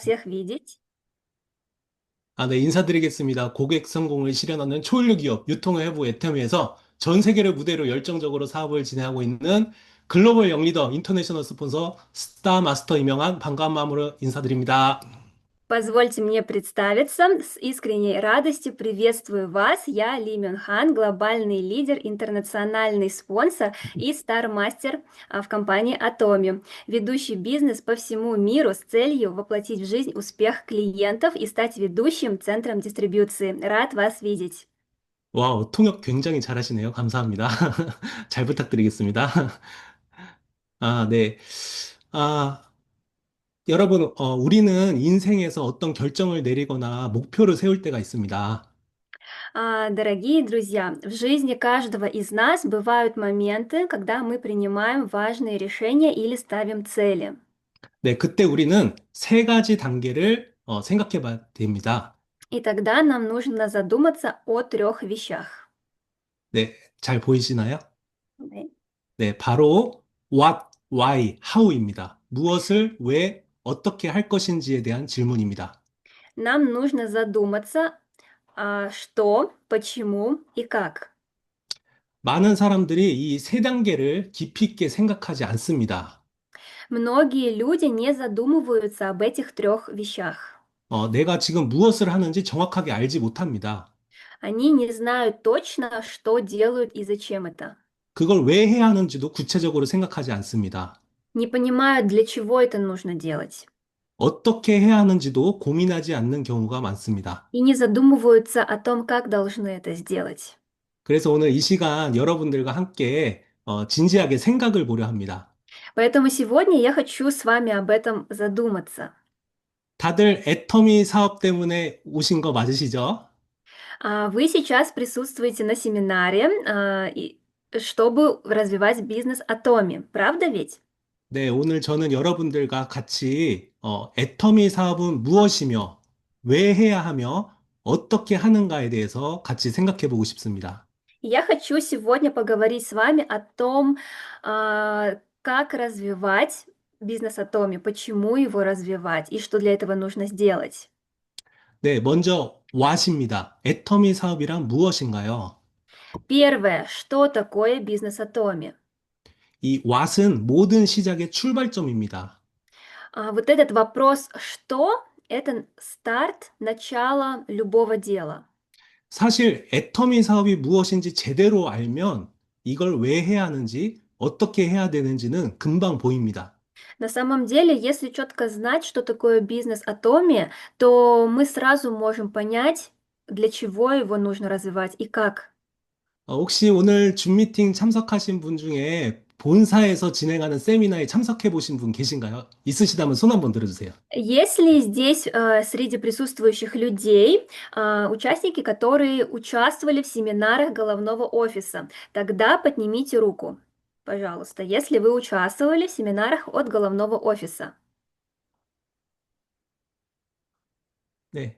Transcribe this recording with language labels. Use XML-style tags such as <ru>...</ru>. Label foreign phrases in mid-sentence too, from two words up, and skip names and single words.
<ru>всех видеть.</ru> <ko>네, 인사드리겠습니다. 고객 성공을 실현하는 초일류 기업 유통회부 애터미에서 전 세계를 무대로 열정적으로 사업을 진행하고 있는 글로벌 영리더 인터내셔널 스폰서 스타마스터 임명한 반가운 마음으로 인사드립니다.</ko> <ru>Позвольте мне представиться. С искренней радостью приветствую вас. Я Ли Мюн Хан, глобальный лидер, интернациональный спонсор и стар-мастер в компании Atomi, ведущий бизнес по всему миру с целью воплотить в жизнь успех клиентов и стать ведущим центром дистрибьюции. Рад вас видеть.</ru> <ko>와우, 통역 굉장히 잘하시네요. 감사합니다. 잘 부탁드리겠습니다. 네. 아, 여러분, 우리는 인생에서 어떤 결정을 내리거나 목표를 세울 때가 있습니다.</ko> <ru>Дорогие друзья, в жизни каждого из нас бывают моменты, когда мы принимаем важные решения или ставим цели.</ru> <ko>네, 그때 우리는 세 가지 단계를 생각해 봐야 됩니다.</ko> <ru>И тогда нам нужно задуматься о трех вещах.</ru> <ko>네, 잘 보이시나요?</ko> <ru>Да.</ru> <ko>네, 바로</ko> <en>what, why,</en> <ko>how입니다. 무엇을 왜, 어떻게 할 것인지에 대한 질문입니다.</ko> <ru>Нам нужно задуматься, что, почему и как.</ru> <ko>많은 사람들이 이 세 단계를 깊이 있게 생각하지 않습니다.</ko> <ru>Многие люди не задумываются об этих трех вещах.</ru> <ko>내가 지금 무엇을 하는지 정확하게 알지 못합니다.</ko> <ru>Они не знают точно, что делают и зачем это.</ru> <ko>그걸 왜 해야 하는지도 구체적으로 생각하지 않습니다.</ko> <ru>Не понимают, для чего это нужно делать.</ru> <ko>어떻게 해야 하는지도 고민하지 않는 경우가 많습니다.</ko> <ru>И не задумываются о том, как должны это сделать.</ru> <ko>그래서 오늘 이 시간 여러분들과 함께 진지하게 생각을 보려 합니다.</ko> <ru>Поэтому сегодня я хочу с вами об этом задуматься.</ru> <ko>다들 애터미 사업 때문에 오신 거 맞으시죠?</ko> <ru>Вы сейчас присутствуете на семинаре, чтобы развивать бизнес Atomi, правда ведь?</ru> <ko>네, 오늘 저는 여러분들과 같이 애터미 사업은 무엇이며 왜 해야 하며 어떻게 하는가에 대해서 같이 생각해 보고 싶습니다.</ko> <ru>Я хочу сегодня поговорить с вами о том, как развивать бизнес Atomi, почему его развивать и что для этого нужно сделать.</ru> <ko>네, 먼저 what입니다. 애터미 사업이란 무엇인가요?</ko> <ru>Первое, что такое бизнес Atomi?</ru> <ko>이 what은 모든 시작의 출발점입니다.</ko> <ru>Вот этот вопрос «что» — это старт, начало любого дела.</ru> <ko>사실 애터미 사업이 무엇인지 제대로 알면 이걸 왜 해야 하는지, 어떻게 해야 되는지는 금방 보입니다.</ko> <ru>На самом деле, если четко знать, что такое бизнес Atomi, то мы сразу можем понять, для чего его нужно развивать и как.</ru> <ko>혹시 오늘 줌 미팅 참석하신 분 중에 본사에서 진행하는 세미나에 참석해 보신 분 계신가요? 있으시다면 손 한번 들어주세요.</ko> <ru>Есть ли здесь среди присутствующих людей участники, которые участвовали в семинарах головного офиса? Тогда поднимите руку, пожалуйста, если вы участвовали в семинарах от головного офиса.</ru> <ko>네.</ko>